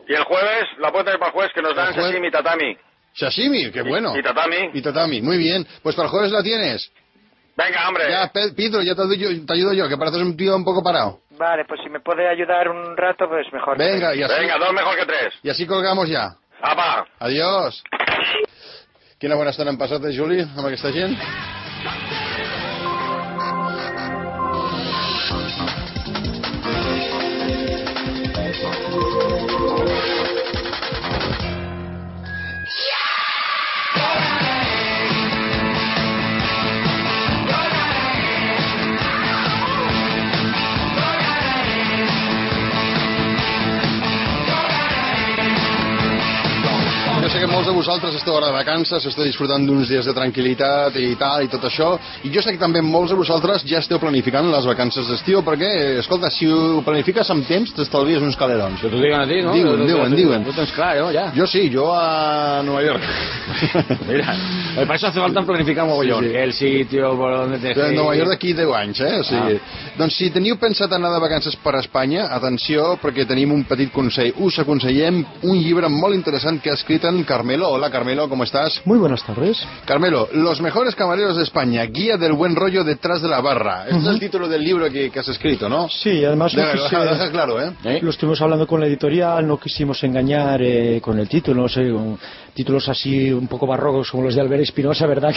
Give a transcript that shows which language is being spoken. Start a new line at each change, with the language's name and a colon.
Spanish: Y el jueves, la puerta del jueves que nos dan sashimi y tatami. Sashimi, qué bueno. Y tatami, muy bien. Pues para el jueves la tienes. Venga, hombre. Ya, Pedro, ya te ayudo yo, que pareces un tío un poco parado. Vale, pues si me puede ayudar un rato, pues mejor. Venga, y así... Venga, dos mejor que tres. Y así colgamos ya. ¡Apa! Adiós.
Catalan: Quina bona estona hem passat, Juli, amb aquesta gent. sé que molts de vosaltres esteu ara de vacances, esteu disfrutant d'uns dies de tranquil·litat i tal, i tot això, i jo sé que també molts de vosaltres ja esteu planificant les vacances d'estiu, perquè, escolta, si ho planifiques amb temps, t'estalvies uns calerons. Que t'ho diguen a ti, no? Diuen. Tu tens clar, jo, ja. Jo sí, jo a Nueva York. Mira, per això
Spanish: hace falta planificar Nueva York, el sitio, por donde te
Catalan: fiques. Nueva York d'aquí 10 anys, eh? O sigui, doncs si teniu pensat anar de vacances per Espanya, atenció, perquè tenim un petit consell. Us aconsellem un llibre molt interessant que ha escrit en Carmelo.
Spanish: Hola, Carmelo, ¿cómo estás? Muy buenas tardes. Carmelo, Los mejores camareros de España, guía del buen rollo detrás de la barra. Este es el título del libro que has escrito, ¿no? Sí, además... claro, ¿eh? Lo estuvimos hablando con la editorial, no quisimos engañar con el título, no sé, títulos así un poco barrocos como los de Albert Espinosa, ¿verdad?